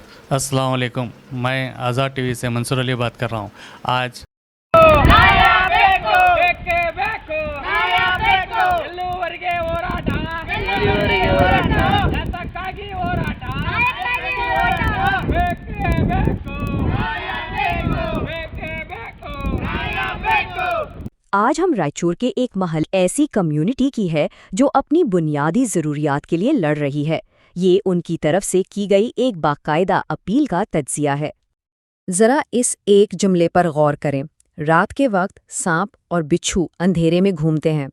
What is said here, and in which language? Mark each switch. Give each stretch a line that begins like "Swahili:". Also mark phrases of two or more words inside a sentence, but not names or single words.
Arabic: السلام عليكم.
Urdu: میں آزاد ٹی وی سے منصور علی بات کر رہا ہوں. आज
Kannada: ನಾಯ ಬೇಕು ಬೇಕೇ ಬೇಕು ನಾಯ ಬೇಕು ಎಲ್ಲೂವರೆಗೆ ಹೋರಾಟ ಎಲ್ಲೂವರೆಗೆ ಹೋರಾಟ ಯಾತಕ್ಕಾಗಿ ಹೋರಾಟ ಬೇಕೇ ಬೇಕು ನಾಯ ಬೇಕು ಬೇಕೇ ಬೇಕು ನಾಯ ಬೇಕು।
Urdu: آج ہم رائچور کے ایک محل ایسی کمیونٹی کی ہے جو اپنی بنیادی ضروریات کے لیے لڑ رہی ہے. یہ ان کی طرف سے کی گئی ایک باقاعدہ اپیل کا تجزیہ ہے. ذرا اس ایک جملے پر غور کریں۔ رات کے وقت سانپ اور بچھو اندھیرے میں گھومتے ہیں.